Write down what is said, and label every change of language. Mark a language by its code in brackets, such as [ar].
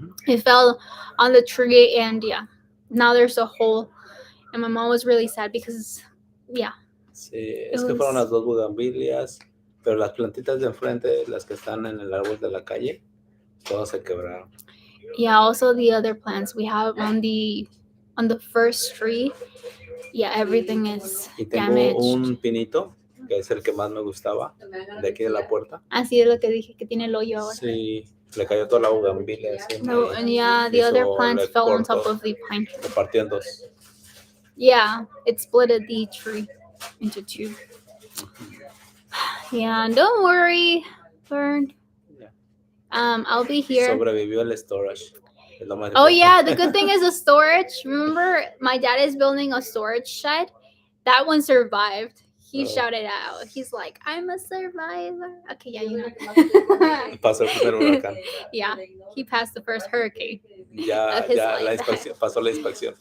[en] It fell on the tree, and yeah, now there's a hole. And my mom was really sad because, yeah. [es] Sí, es que fueron las dos bugambilias, pero las plantitas de enfrente, las que están en el árbol de la calle, todas se quebraron. [en] Yeah, also the other plants we have on the first tree. Yeah, everything is [es] y tengo [en] damaged. [es] Un pinito, que es el que más me gustaba, de aquí de la puerta. Así es lo que dije, que tiene el hoyo ahora. Sí, le cayó toda la bugambilia. [en] No, and yeah, the other plants fell on top of the pine tree. [es] Lo partió en dos. [en] Yeah, it split the tree into two. Yeah, don't worry, Bernd. Yeah. I'll be here. [es] Sobrevivió el storage. [en] Oh yeah, the good thing is the storage. Remember, my dad is building a storage shed. That one survived. He shouted out. He's like, I'm a survivor. Okay, yeah, you know. [es] Pasó el primer huracán. [en] Yeah, he passed the first hurricane. [es] Ya la inspección, pasó la inspección.